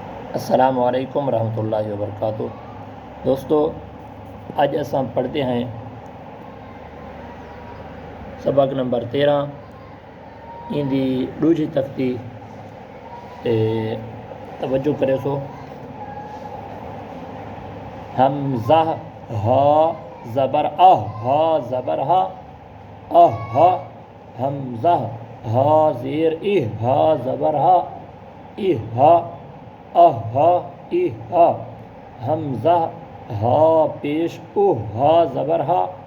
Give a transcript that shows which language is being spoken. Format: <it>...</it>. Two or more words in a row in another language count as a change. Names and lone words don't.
<ar>السلام علیکم ورحمۃ اللہ وبرکاتہ۔</ar> <pa>دوستو، اج اساں پڑھتے ہیں سبق نمبر 13 ان دی دوجی تختی تے توجہ کرے سو۔ حمزہ ہا زبر ہا زبر ہا حمزہ ہا زیر ہا زبر ہا ہا حمزہ ہا پیش ہا زبر ہا</pa>